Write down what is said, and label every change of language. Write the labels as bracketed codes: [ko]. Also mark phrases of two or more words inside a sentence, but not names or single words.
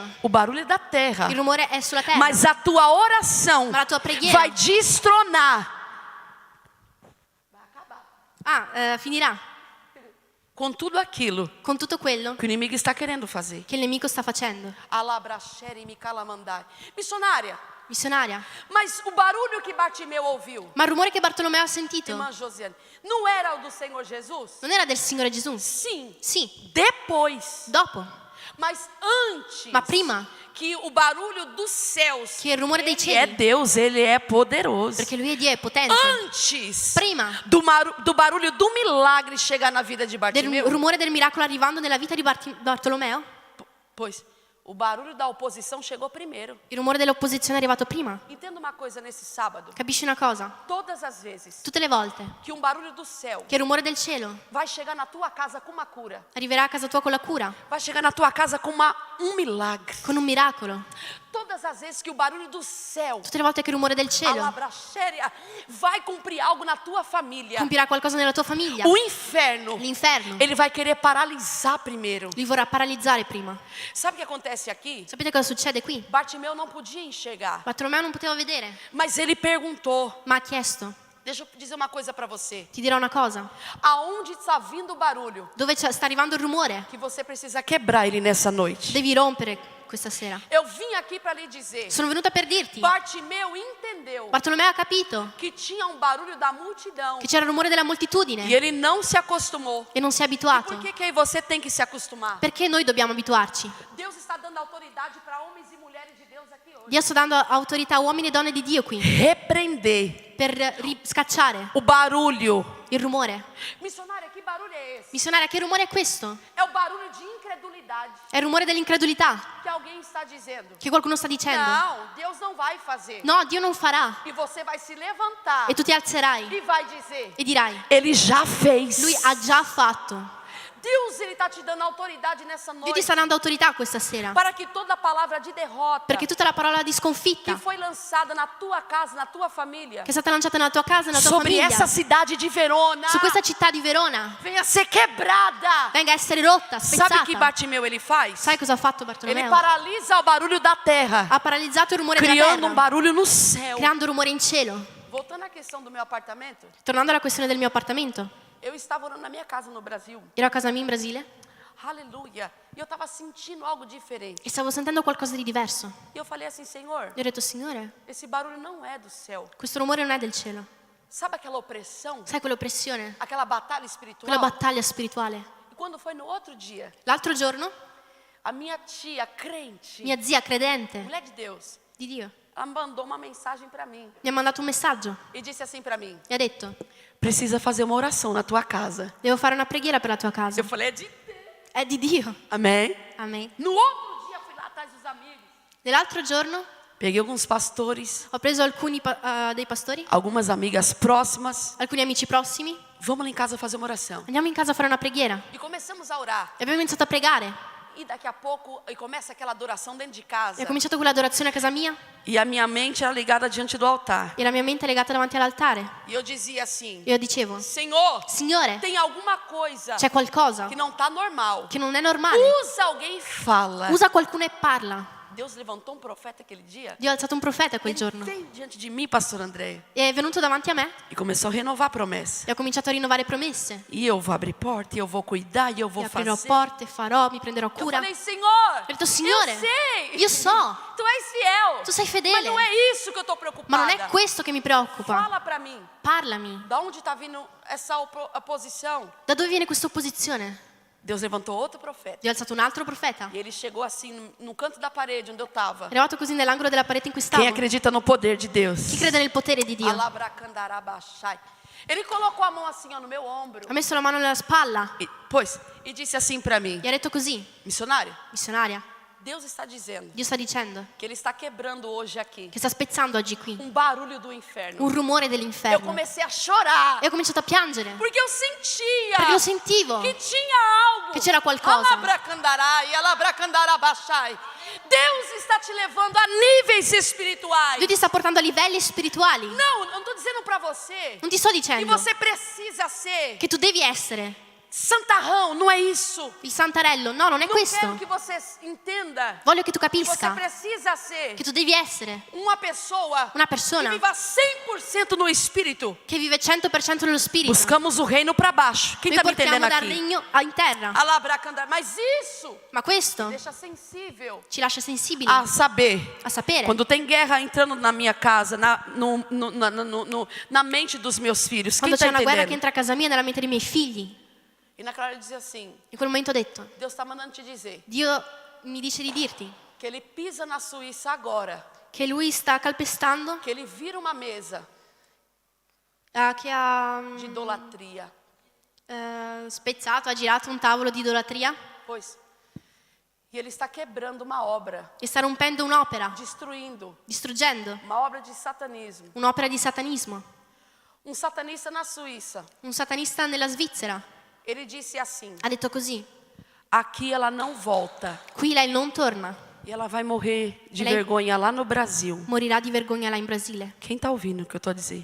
[pt] o barulho é da terra. [it] il rumore è sulla terra. [pt] Mas a tua oração [it] Ma la tua preghiera [pt] vai destronar [it] finirà [pt] com tudo aquilo [it] con tutto quello [pt] que o inimigo está querendo fazer. [it] che il nemico sta facendo. Alabrachere me calamandai. [pt] Missionária, [it] Missionaria, [pt] mas o barulho que Bartimeu ouviu, [it] ma il rumore che Bartolomeo ha sentito [pt] irmã Josiane, não era o do Senhor Jesus? [it] non era del Signore Gesù? [pt] Sim, [it] Sì, [pt] depois. [it] dopo, [pt] Mas antes [it] ma prima, [pt] que o barulho dos céus, [it] che il rumore dei [pt] ele é [it] cieli, [pt] Deus, ele é poderoso. [it] perché lui è Dio, è potente. [pt] Antes [it] Prima [pt] do barulho do milagre chegar na vida de [it] del Bartimeu, rumore del miracolo arrivando nella vita di Bartolomeo, [pt] pois o barulho da oposição chegou primeiro. [it] il rumore dell'opposizione è arrivato prima. [pt] Entenda uma coisa nesse sábado. [it] Capisci una cosa? [pt] Todas as vezes [it] Tutte le volte [pt] que um barulho do céu [it] che il rumore del cielo [pt] vai chegar na tua casa com uma cura, [it] arriverà a casa tua con la cura, [pt] vai chegar na tua casa com um milagre. [it] con un miracolo, [pt] Todas as vezes que o barulho do céu, [it] tutte le volte che il rumore del cielo alabrachéria, [pt] vai cumprir algo na tua família, [it] compirà qualcosa nella tua famiglia, [pt] o inferno, [it] l'inferno [pt] ele vai querer paralisar primeiro. [it] li vorrà paralizzare prima. [pt] Sabe o que acontece aqui? [it] Sapete cosa succede qui? [pt] Bartimeu não podia enxergar, [it] Bartolomeo non poteva vedere, [pt] mas ele perguntou. [it] ma ha chiesto. [pt] Deixa eu dizer uma coisa para você. [it] Ti dirò una cosa. [pt] Aonde está vindo o barulho [it] Dove sta arrivando il rumore? [pt] que você precisa quebrar ele nessa noite? [it] Devi rompere questa sera. [pt] Eu vim aqui para lhe dizer. [it] Sono venuta per dirti. [pt] Bartimeu entendeu [it] Bartolomeo ha capito [pt] que tinha um barulho da multidão [it] che c'era il rumore della e moltitudine [pt] ele não se acostumou. [it] e non si è abituato. [pt] Por que aí você tem que se acostumar? [it] Perché noi dobbiamo abituarci? [pt] Deus está dando autoridade para homens e mulheres de Deus aqui hoje. [it] Dio sta dando autorità a uomini e donne di Dio qui [pt] Repreender [it] per scacciare [pt] o barulho. [it] il rumore. [pt] Missionária, que barulho é esse? [it] Missionaria, che rumore è questo? [pt] É o barulho de incredulidade [it] È il rumore dell'incredulità [pt] que alguém está dizendo. [it] che qualcuno sta dicendo. [pt] Não, Deus não vai fazer. [it] No, Dio non farà. [pt] E você vai se levantar [it] E tu ti alzerai [pt] e vai dizer: [it] e dirai, [pt] Ele já fez. [it] lui ha già fatto. [pt] Deus, ele está te dando autoridade nessa [it] Dio ti [pt] noite [it] sta dando autorità questa sera. [pt] para que toda palavra de derrota [it] Perché tutta la parola di [pt] que [it] sconfitta [pt] foi lançada na tua casa, na tua família, [it] che è stata lanciata nella tua casa, nella tua [pt] sobre [it] famiglia, [pt] essa cidade de Verona, [it] su questa città di Verona, [pt] venha ser quebrada. [it] venga a essere rotta, [pt] Sabe o que [it] spezzata. [pt] Bartimeu ele faz? [it] Sai cosa ha fatto [pt] Ele [it] Bartolomeo? [pt] paralisa o barulho da terra, [it] Ha paralizzato il rumore della [pt] criando um [it] terra, [pt] barulho no céu. [it] creando rumore in cielo. [pt] Voltando à questão do meu apartamento, [it] Tornando alla questione del mio appartamento, [pt] eu estava orando na minha casa no Brasil. [it] ero a casa mia in Brasile [pt] Aleluia. E eu estava sentindo algo diferente. [it] e stavo sentendo qualcosa di diverso. [pt] E eu falei assim, Senhor, [it] E ho detto, Signore, [pt] esse barulho não é do céu. [it] questo rumore non è del cielo. [pt] Sabe aquela opressão? [it] Sai quell'oppressione? [pt] Aquela batalha espiritual? [it] Quella battaglia spirituale. [pt] E quando foi no outro dia, [it] L'altro giorno, [pt] a minha tia crente, [it] mia zia credente [pt] mulher de Deus, [it] di Dio, [pt] ela mandou uma mensagem para mim [it] mi ha mandato un messaggio [pt] e disse assim para mim: [it] e ha detto: [pt] precisa fazer uma oração na tua casa. [it] devo fare una preghiera per la tua casa. [pt] Eu falei: é de Deus. [it] È di Dio. [pt] Amém? [it] Amen. [pt] No outro dia fui lá atrás dos amigos. [it] Nell'altro giorno [pt] Peguei alguns pastores, [it] ho preso alcuni dei pastori, [pt] algumas amigas próximas. [it] alcuni amici prossimi. [pt] Vamos lá em casa fazer uma oração. [it] Andiamo in casa a fare una preghiera. [pt] E começamos a orar. [it] E abbiamo iniziato a pregare. [pt] E daqui a pouco começa aquela adoração dentro de [it] E [pt] casa. [it] ho cominciato quell'adorazione a casa mia [pt] E a minha mente era ligada diante do altar. [it] e la mia mente è legata davanti all'altare. [pt] E eu dizia assim: [it] E io dicevo: [pt] Senhor, [it] Signore, [pt] tem alguma coisa [it] c'è qualcosa [pt] que não está normal. [it] che non è normale. [pt] Usa alguém e fala. [it] Usa qualcuno e parla. [pt] Deus levantou um profeta aquele dia. [it] Dio ha alzato un profeta quel [pt] Ele [it] giorno. [pt] veio diante de mim, pastor André, [it] E è venuto davanti a me [pt] e começou a renovar a promessa. [it] e ho cominciato a rinnovare promesse. [pt] E eu vou abrir porta, e eu vou cuidar, e eu [it] E [pt] vou [it] aprirò [pt] fazer. [it] porte, farò, mi prenderò [pt] Eu [it] cura. [pt] falei: Senhor, [it] Ho detto: Signore, [pt] eu sei. [it] io so, [pt] Tu és fiel. [it] tu sei [pt] Mas [it] fedele, [pt] não é isso que eu estou preocupada. [it] ma non è questo che mi preoccupa. [pt] Fala para mim, [it] Parlami. [pt] da onde está vindo essa oposição? [it] Da dove viene questa opposizione? [pt] Deus levantou outro profeta. [it] Dio ha alzato un altro profeta. [pt] E ele chegou assim no canto da parede onde eu estava. [it] È arrivato così nell'angolo della parete in cui stavo. [pt] Quem acredita no poder de Deus? [it] Chi crede nel potere di Dio? Alabracandarabachai. [pt] Ele colocou a mão assim ó, no meu ombro. [it] Ha messo la mano nella spalla [pt] E disse assim para mim: [it] e ha detto così: [pt] missionário, [it] missionaria, [pt] Deus está dizendo [it] Dio sta dicendo [pt] que Ele está quebrando hoje aqui [it] che sta spezzando oggi qui [pt] barulho do inferno. [it] un rumore [pt] Eu [it] dell'inferno. [pt] comecei a chorar. [it] E ho cominciato a piangere [pt] Porque eu sentia [it] perché lo sentivo [pt] que tinha algo. [it] che c'era qualcosa. Alabracandarai, alabracandarabachai. [pt] Deus está te levando a níveis espirituais. [it] Dio ti sta portando a livelli spirituali. [pt] Não estou dizendo para você [it] Non ti sto [pt] que [it] dicendo [pt] você precisa ser [it] che tu devi essere [pt] santarrão, não é isso. [it] il santarello. No, non è [pt] Não quero [it] questo. [pt] que você entenda [it] Voglio che tu [pt] que você [it] capisca [pt] precisa ser [it] che tu devi essere [pt] uma pessoa [it] una [pt] que [it] persona [pt] viva 100% no espírito. [it] che vive 100% nello spirito. [pt] Buscamos o reino para baixo. Quem [it] Noi [pt] está me [it] portiamo [pt] entendendo [it] dal [pt] aqui? [it] regno in terra. Alabracandar. [pt] Mas isso [it] Ma questo [pt] deixa sensível [it] ci lascia sensibili [pt] a saber. [it] a sapere [pt] Quando tem guerra entrando na minha casa, na mente dos meus filhos. Quem [it] quando [pt] está [it] c'è una guerra che [pt] entendendo? [it] entra a casa mia nella mente dei miei figli. [pt] E naquela hora ele dizia assim: [it] In quel momento ho detto: [pt] Deus está mandando te dizer [it] Dio mi dice di dirti [pt] que ele pisa na Suíça agora, [it] che lui sta calpestando, [pt] que ele vira uma mesa [it] che ha [pt] de idolatria. [it] spezzato, ha girato un tavolo di idolatria [pt] Pois. E ele está quebrando uma obra, [it] e sta rompendo un'opera, [pt] destruindo [it] distruggendo [pt] uma obra de satanismo. [it] un'opera di satanismo. [pt] Um satanista na Suíça, [it] Un satanista nella Svizzera [pt] ele disse assim: [it] ha detto così: [pt] aqui ela não volta [it] qui lei non torna, [pt] e ela vai morrer de [it] Lei- [pt] vergonha lá no Brasil. [it] morirà di vergogna là in Brasile. [pt] Quem está ouvindo o que eu estou a dizer?